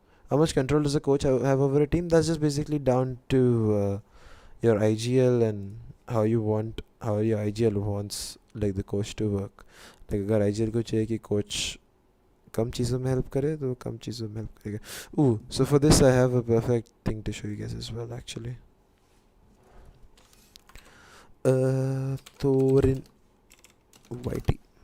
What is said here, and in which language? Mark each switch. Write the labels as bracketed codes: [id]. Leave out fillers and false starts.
[en] How much control does a coach have over a team? That's just basically down to your IGL and how your IGL wants like the coach to work. [hi] Like अगर IGL को चाहिए कि coach कम चीज़ों में help करे तो कम चीज़ों में help करेगा. [en] Ooh, so for this I have a perfect thing to show you guys as well actually. Thorin Whitey.